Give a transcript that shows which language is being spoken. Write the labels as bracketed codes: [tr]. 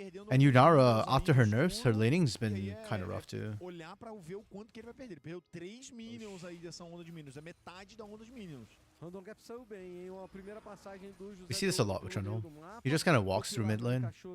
[en] And Yunara, after her nerfs, her laning's been kind of rough too. [pt] Olhar para ver o quanto que ele vai perder. Ele perdeu 3 minions aí dessa onda de minions. É metade da onda de minions. Random Gap saiu bem, hein? Uma primeira passagem do José. [en] We see this a lot with Trundle. He just kind of walks through mid lane.